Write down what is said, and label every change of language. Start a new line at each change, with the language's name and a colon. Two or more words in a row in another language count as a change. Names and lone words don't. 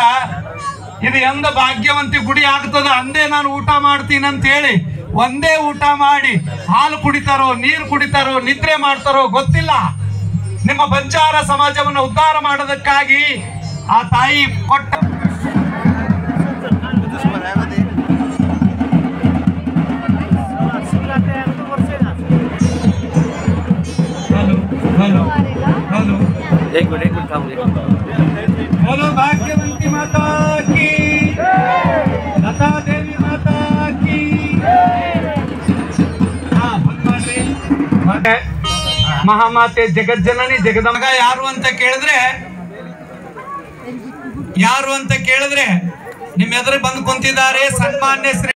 Kannada: ಇದು ಎಂದ ಭಾಗ್ಯವಂತಿ ಗುಡಿ ಆಗ್ತದ. ಅಂದೇ ನಾನು ಊಟ ಮಾಡ್ತೀನಿ ಅಂತ ಹೇಳಿ ಒಂದೇ ಊಟ ಮಾಡಿ ಹಾಲು ಕುಡಿತಾರೋ, ನೀರು ಕುಡಿತಾರೋ, ನಿದ್ರೆ ಮಾಡ್ತಾರೋ ಗೊತ್ತಿಲ್ಲ. ನಿಮ್ಮ ಬಂಜಾರ ಸಮಾಜವನ್ನು ಉದ್ಧಾರ ಮಾಡೋದಕ್ಕಾಗಿ ಆ ತಾಯಿ ಕೊಟ್ಟ
Hindi: बोलो भाग्यवंती माता की, लता देवी माता की.
Kannada: ಮಹಾಮಾತೆ ಜಗಜ್ಜನನಿ ಜಗದಂಬ ಯಾರು ಅಂತ ಕೇಳಿದ್ರೆ ನಿಮ್ಮ ಎದುರು ಬಂದು ಕುಂತಿದ್ದಾರೆ ಸನ್ಮಾನ್ಯ ಶ್ರೀ